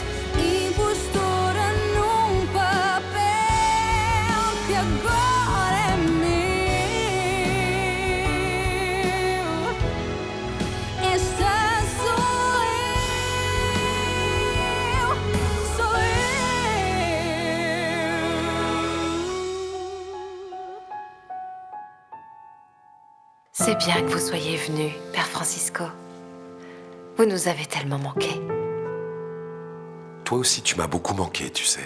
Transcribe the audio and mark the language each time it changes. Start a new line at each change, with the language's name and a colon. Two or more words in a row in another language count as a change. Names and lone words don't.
Portuguese: Impostora num papel que agora é meu. Esta sou eu, sou eu.
French: C'est bien que vous soyez venu, Père Francisco. Vous nous avez tellement manqué. Toi aussi, tu m'as beaucoup manqué, tu sais.